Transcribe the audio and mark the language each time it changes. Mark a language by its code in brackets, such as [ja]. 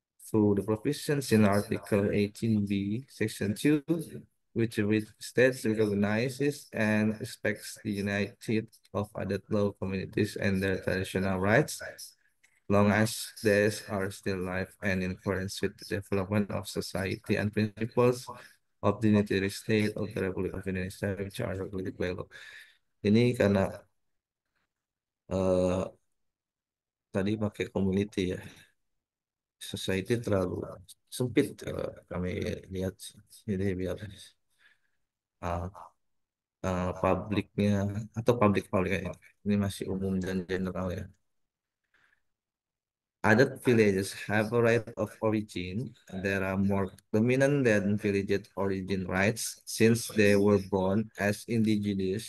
[en] through the provisions in Article 18B, Section 2, which states recognizes and respects the united of added law communities and their traditional rights, long as these are still alive and in accordance with the development of society and principles of the unitary state of the Republic of Indonesia, which are regulated by law. [id] Ini karena eh, tadi pakai community ya, society terlalu sempit kami lihat, jadi biar uh, publiknya atau publik ini masih umum dan general ya. [en] Other villages have a right of origin that are more dominant than village origin rights since they were born as indigenous.